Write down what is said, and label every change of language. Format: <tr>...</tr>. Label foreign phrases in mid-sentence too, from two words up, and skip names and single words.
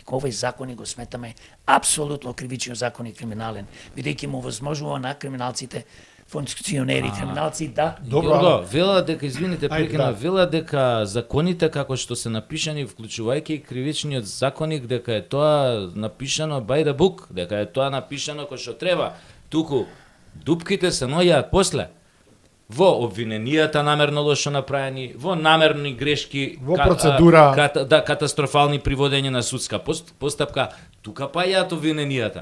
<mk>Овој законник го сметаме апсолутно кривичен законник криминален, бидејќи му возможува на криминалците функционери, криминалци да. Добро, вела дека, извините, прекина, вела дека законите како што се напишани, вклучувајќи и кривичниот законник, дека е тоа напишано</mk> <en>by the book,</en> <mk>дека е тоа напишано кој што треба. Туку дупките се наоѓаат после. Во обвиненијата намерно лошо направени, во намерни грешки, во процедура, катастрофални приводење на судска постапка, тука паѓаат обвиненијата.</mk>